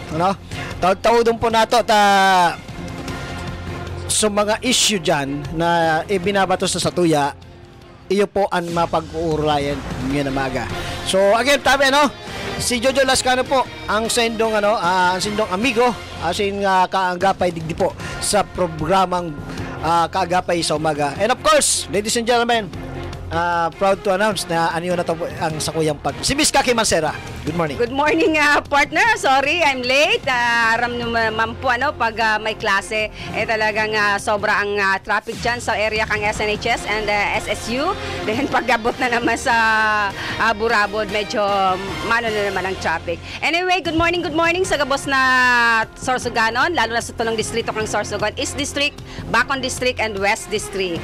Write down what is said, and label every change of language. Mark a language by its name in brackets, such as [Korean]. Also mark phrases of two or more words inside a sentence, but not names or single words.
[Bikol] Taudon po nato sa mga issue dyan na ibinabato sa satuya, iyo po ang mapag-uurayan ngayon na maga. So again, tabi, si Jojo Lascano po ang sendong ang sendong amigo, asin kaanggapay digdi po sa programang kaagapay sa umaga. [English] And of course, ladies and gentlemen, proud to announce [Bikol] na ano na to ang sakuyang pag. Si Miss Kaki Mancera. [English] Good morning. Good morning, partner. Sorry, I'm late. [Bikol] Aram naman po, pag may klase, talagang sobra ang traffic dyan sa area kang SNHS and SSU. Then pag-abot na naman sa Burabod, medyo mano na naman ang traffic. Anyway, good morning sa gabos na Sorsoganon, lalo na sa tulong distrito kang Sorsogon, East District, Bacon District, and West District.